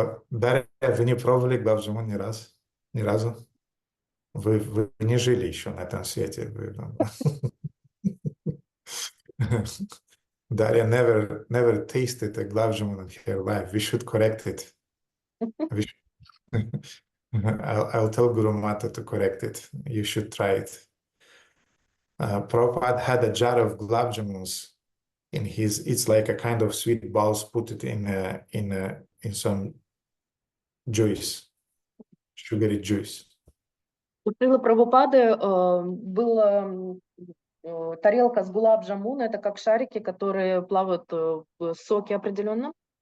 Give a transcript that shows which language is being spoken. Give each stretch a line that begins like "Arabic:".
Russian: Дарья, вы не пробовали гулаб jamun ни разу? Ни разу? Вы не жили еще на этом свете.
English: Дарья never tasted a gulab jamun in her life. We should correct it. I'll tell Guru Mata to correct it. You should try it. Prabhupada had a jar of gulab jamuns in his. It's like a kind of sweet balls. Put it in some juice, sugary juice.
Russian: У Шрилы Прабхупады была тарелка с гулаб джамуна. Это как шарики, которые плавают в соке определенном.